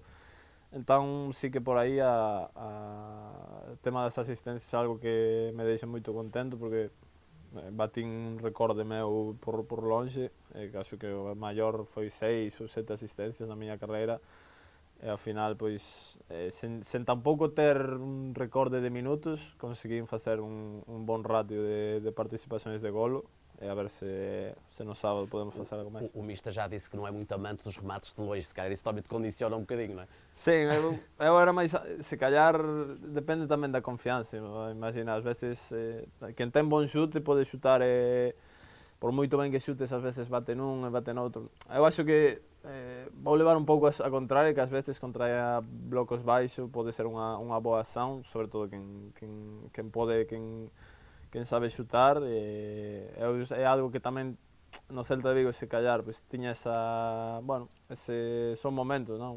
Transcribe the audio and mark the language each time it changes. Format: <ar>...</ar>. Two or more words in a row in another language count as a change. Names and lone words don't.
<gl>Entón, sí que por aí o tema das asistencias é algo que me deixa moito contento, porque batín un recorde meu por lonxe, que acho que o maior foi 6 ou 7 asistencias na miña carreira, e ao final, pois, sen tampouco ter un recorde de minutos, conseguín facer un bon ratio de participacións de golo, e a ver se no sábado podemos facer algo máis.</gl> <pt>O Mista já disse que não é muito amante dos remates de longe, se calhar isso também te condiciona um bocadinho, não é?</pt> <gl>Sim, eu era máis, se callar, depende tamén da confianza, imagina, ás veces, quen ten bon xute pode xutar, por moito ben que xutes, ás veces bate nun e bate noutro. Eu acho que vou levar un pouco a contraria, que ás veces contra blocos baixo pode ser unha boa acción, sobre todo quen sabe xutar, é algo que tamén no Celta de Vigo, se callar, pues, tiña son momentos, non?</gl>